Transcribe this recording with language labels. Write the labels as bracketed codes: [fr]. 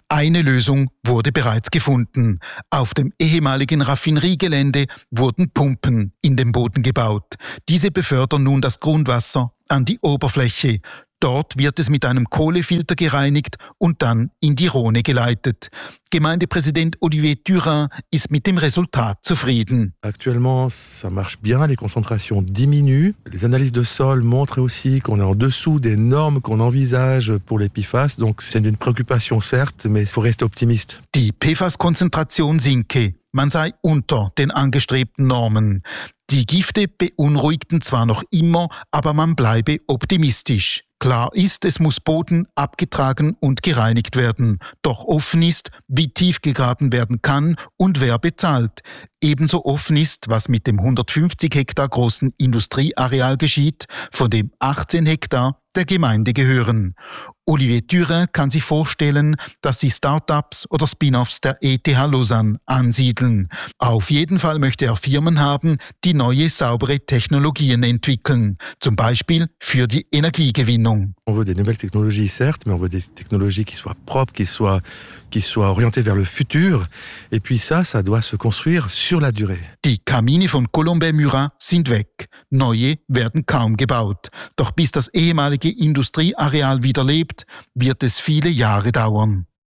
[de] Eine Lösung wurde bereits gefunden. Auf dem ehemaligen Raffineriegelände wurden Pumpen in den Boden gebaut. Diese befördern nun das Grundwasser an die Oberfläche. Dort wird es mit einem Kohlefilter gereinigt und dann in die Rhone geleitet. Gemeindepräsident Olivier Thurin ist mit dem Resultat zufrieden. [fr] Actuellement, ça marche bien, les concentrations diminuent. Les analyses de sol montrent aussi qu'on est en dessous des normes qu'on envisage pour les PFAS. Donc c'est une préoccupation certes, mais faut rester optimiste. [de] Die PFAS-Konzentration sinke. Man sei unter den angestrebten Normen. Die Gifte beunruhigten zwar noch immer, aber man bleibe optimistisch. Klar ist, es muss Boden abgetragen und gereinigt werden. Doch offen ist, wie tief gegraben werden kann und wer bezahlt. Ebenso offen ist, was mit dem 150 Hektar großen Industrieareal geschieht, von dem 18 Hektar der Gemeinde gehören. Olivier Thurin kann sich vorstellen, dass sie Start-ups oder Spin-offs der ETH Lausanne ansiedeln. Auf jeden Fall möchte er Firmen haben, die neue saubere Technologien entwickeln, zum Beispiel für die Energiegewinnung. [fr] On veut des nouvelles technologies, certes, mais on veut des technologies qui soient propres, qui soient orientées vers le futur. Et puis ça doit se construire sur la durée. [de] Die Kamine von Colombey-Murat sind weg. Neue werden kaum gebaut. Doch bis das ehemalige Industrieareal wieder lebt, wird es viele Jahre dauern.